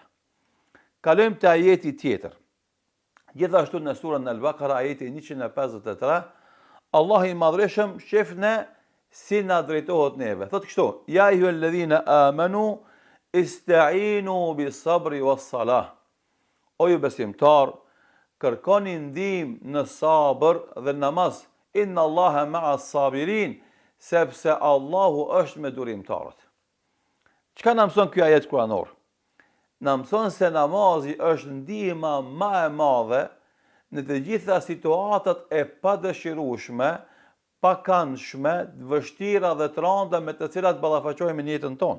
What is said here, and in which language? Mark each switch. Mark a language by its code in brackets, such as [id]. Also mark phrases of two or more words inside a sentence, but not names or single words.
[sq] Kalojmë te ajeti tjetër. Gjithashtu në surën Al-Baqara, ajeti 153, Allah i Madhreshëm shefne si na drejtohet neve. Thot kështu: [ar] يا أيها الذين آمنوا استعينوا بالصبر والصلاة. [sq] O ju besimtar, kërkoni ndihmë në sabër dhe namaz. [ar] إن الله مع الصابرين, [sq] sepse Allahu është me durimtarët. Çka na mëson ky ajet kuranor? Na mëson se namazi është ndihma më e madhe në të gjitha situatat e padëshirueshme, pakëndshme, vështira dhe të rënda me të cilat ballafaqohemi në jetën tonë.